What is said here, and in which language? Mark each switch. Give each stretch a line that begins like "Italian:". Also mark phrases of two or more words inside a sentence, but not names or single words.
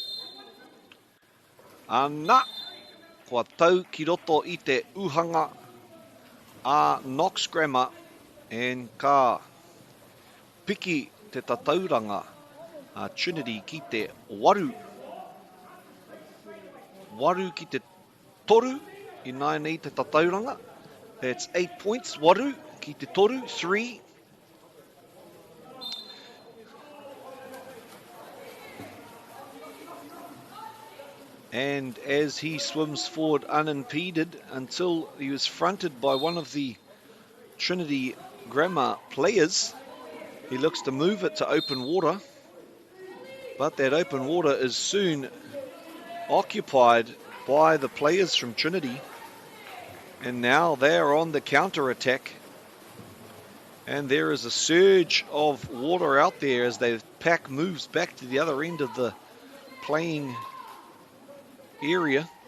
Māori: Ana, kua tau ki roto I te uhanga a Knox Grammar, and ka piki te tatauranga a Trinity ki te waru. Waru ki te toru, I nai nei te tatauranga.
English: That's 8 points,
Māori: waru ki te toru, 3.
English: And as he swims forward unimpeded until he was fronted by one of the Trinity Grammar players, he looks to move it to open water, but that open water is soon occupied by the players from Trinity, and now they're on the counter-attack, and there is a surge of water out there as the pack moves back to the other end of the playing area.